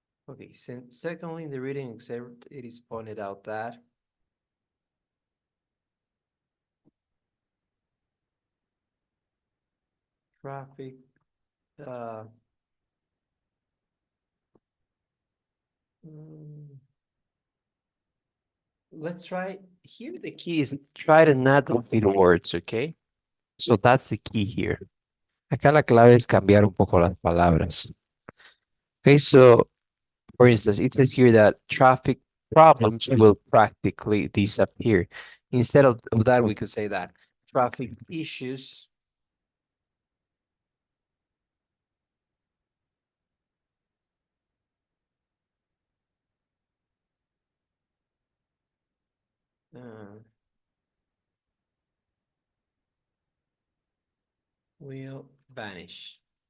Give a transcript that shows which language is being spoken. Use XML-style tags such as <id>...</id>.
<en>Okay, secondly, in the reading excerpt, it is pointed out that traffic, uh, mm, let's try, here the key is try to not repeat words, okay? So that's the key here.</en> <es>Acá la clave es cambiar un poco las palabras.</es> <en>Okay, so for instance, it says here that traffic problems will practically disappear. Instead of that, we could say that traffic issues uh, will vanish.</en>